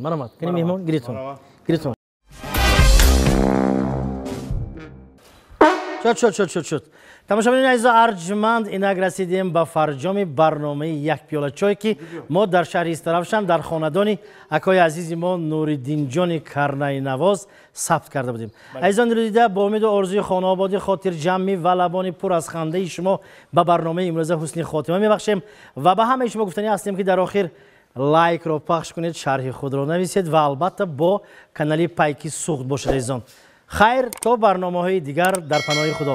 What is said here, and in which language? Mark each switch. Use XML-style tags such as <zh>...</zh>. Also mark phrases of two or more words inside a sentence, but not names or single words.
<tg>марамат кани меҳмон гиритон. шуд тамошобинин азизо арҷманд инак расидем ба фарҷоми барномаи як пиёла чой ки мо дар шаҳри Истаравшан дар хонадони акои азизи мо Нуриддинҷони Карнайнавоз сабт карда будем. азизони дидида, бо умеду орзуи хонаободӣ, хотирҷамӣ ва лабони пур аз хандаи шумо ба барномаи имрӯза ҳусни хотима мебахшем ва ба ҳамаи шумо гуфтанӣ ҳастем ки дар охир лайкро пахш кунед, шарҳи худро нависед ва албатта бо канали пайки суғд бошед азизон.</tg> <fa>خیر تو برنامه‌های دیگر در پناه خدا.</fa>